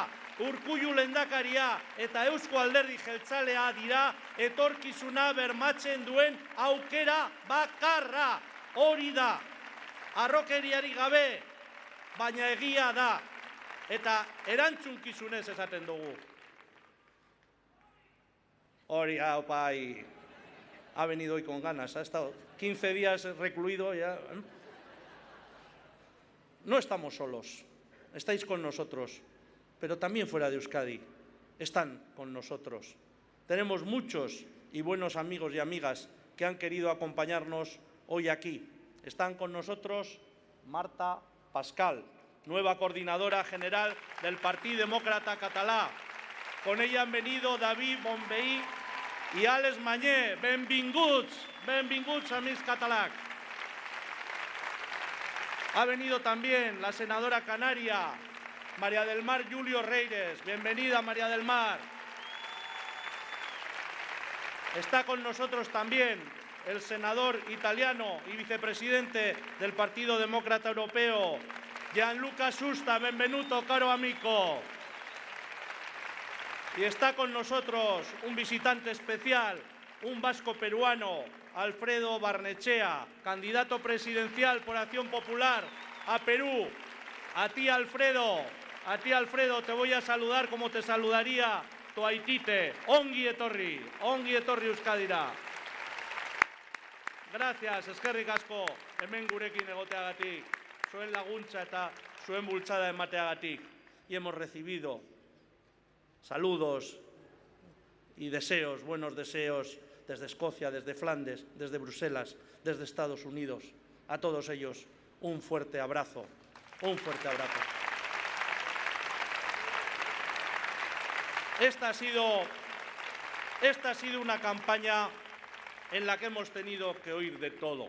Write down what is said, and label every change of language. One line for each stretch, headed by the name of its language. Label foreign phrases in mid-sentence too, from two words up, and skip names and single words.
Basque: Urkullu lehendakaria eta Eusko Alderdi Jeltzalea dira etorkizuna bermatzen duen aukera bakarra. Hori da. Harrokeriari gabe, baina egia da. Eta erantzunkizunez esaten dugu. Hori,
Spanish: pai, ha venido hoy con ganas, ha estado 15 días recluido ya. No estamos solos, estáis con nosotros, pero también fuera de Euskadi están con nosotros. Tenemos muchos y buenos amigos y amigas que han querido acompañarnos hoy aquí. Están con nosotros Marta Pascal, nueva coordinadora general del Partido Demócrata Català. Con ella han venido David Bonvehí y Àlex Mañé.
Catalan: Benvinguts amics catalans.
Spanish: Ha venido también la senadora canaria, María del Mar Julio Reires. Bienvenida, María del Mar. Está con nosotros también el senador italiano y vicepresidente del Partido Demócrata Europeo, Gianluca Susta.
Italian: Benvenuto, caro amico.
Spanish: Y está con nosotros un visitante especial, un vasco peruano, Alfredo Barnechea, candidato presidencial por Acción Popular a Perú. A ti, Alfredo, te voy a saludar como te saludaría tu aitite.
Basque: Ongi etorri Euskadira. Gracias, eskerrik asko, hemen gurekin egoteagatik, zuen laguntza eta zuen bultzada emateagatik.
Spanish: Y hemos recibido saludos y deseos, buenos deseos, desde Escocia, desde Flandes, desde Bruselas, desde Estados Unidos. A todos ellos, un fuerte abrazo, un fuerte abrazo. Esta ha sido una campaña en la que hemos tenido que oír de todo.